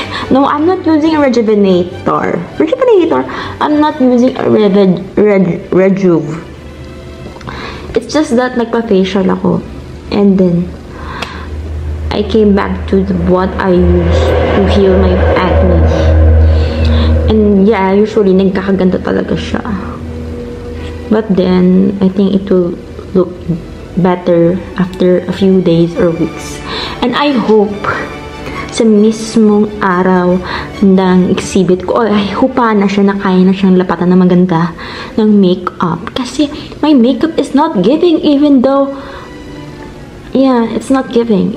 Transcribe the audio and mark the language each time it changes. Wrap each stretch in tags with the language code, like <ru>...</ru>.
<en>No, I'm not using a rejuvenator. I'm not using a rejuve. It's just that</en> <tl>nagpa-facial ako.</tl> <en>And then, I came back to what I used to heal my acne.</en> <tl>And yeah, usually nagkakaganda talaga siya.</tl> <en>But then, I think it will look better after a few days or weeks. And I hope</en> <tl>sa mismong araw ng exhibit ko, I hope na siya na kaya na siyang lapatan na maganda ng makeup.</tl> <en>Kasi my makeup is not giving, even though yeah, it's not giving.</en>